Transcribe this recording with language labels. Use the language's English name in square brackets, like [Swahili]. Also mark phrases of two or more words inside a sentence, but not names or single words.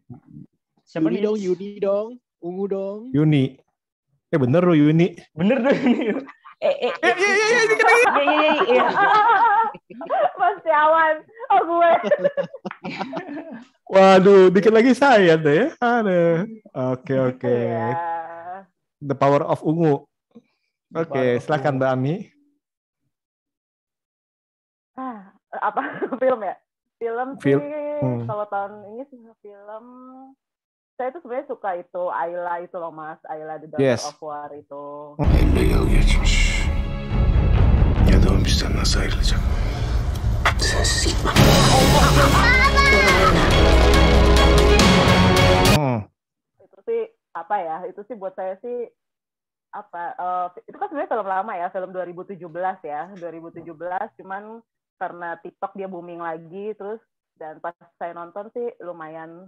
[Indonesian] Siapa nih? Yuni dong, Ungu dong. Yuni. Bener loh Yuni. Bener dong Yuni. Iya. Mas Tiawan, gue. Waduh, dikit lagi saya deh ya. Ada. Oke. The Power of Ungu. Oke, silakan Mbak Ami. Apa film ya? Film sih, kalau tahun ini sih film. Saya tuh sebenarnya suka itu Ayla itu loh Mas, Ayla the Daughter of War itu. [Turkish] 50 yıl geçmiş. Ya da o bizden nasıl ayrılacak? Sensiz gitmem. [Indonesian] Itu sih apa ya? Itu sih buat saya sih apa? Itu kan sebenarnya film lama ya, film 2017 ya, 2017. Cuman karena TikTok dia booming lagi, terus dan pas saya nonton sih lumayan.